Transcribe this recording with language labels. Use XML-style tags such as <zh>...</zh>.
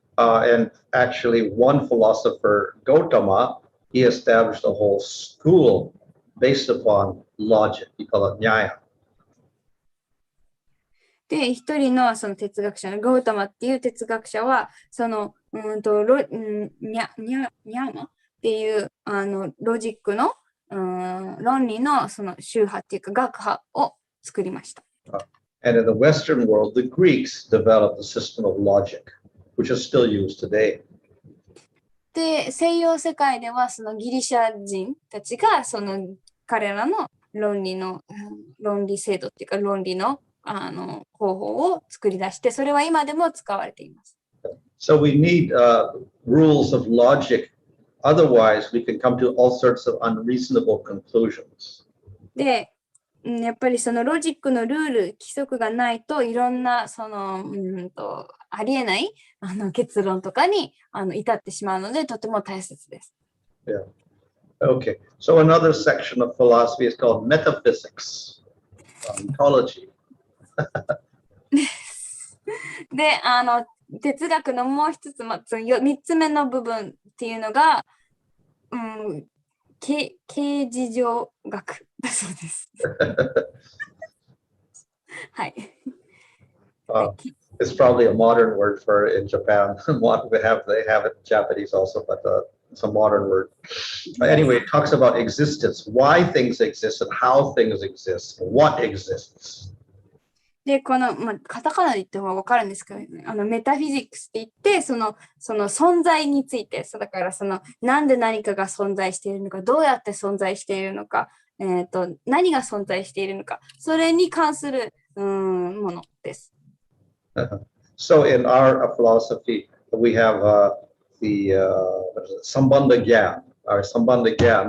<en>And actually, one philosopher, Gautama, he established a whole school based upon logic. He called it Nyaya.</en> <ja>で、一人のその哲学者のガウタマっていう哲学者は、そのニャーマっていうロジックの論理のその宗派っていうか学派を作りました。</ja> <en>And in the Western world, the Greeks developed a system of logic, which is still used today.</en> <ja>で、西洋世界ではそのギリシャ人たちがその彼らの論理制度っていうか論理の方法を作り出して、それは今でも使われています。</ja> <en>So we need rules of logic. Otherwise, we can come to all sorts of unreasonable conclusions.</en> <ja>で、やっぱりそのロジックのルール、規則がないといろんなありえない結論とかに至ってしまうのでとても大切です。</ja> <en>Yeah. Okay. So another section of philosophy is called metaphysics, ontology.</en> <ja>で、哲学のもう一つ、3つ目の部分っていうのが、形事上学だそうです。はい。</ja> <en>It's probably a modern word for in Japan. They have it in Japanese also, but it's a modern word. Anyway, it talks about existence, why things exist, and how things exist, what exists.</en> <ja>で、この、カタカナで言った方が分かるんですけど、メタフィジックスって言って、その存在について、だからなんで何かが存在しているのか、どうやって存在しているのか、何が存在しているのか、それに関するものです。</ja> <en>So in our philosophy, we have the Sambandha Gyan, our Sambandha Gyan.</en>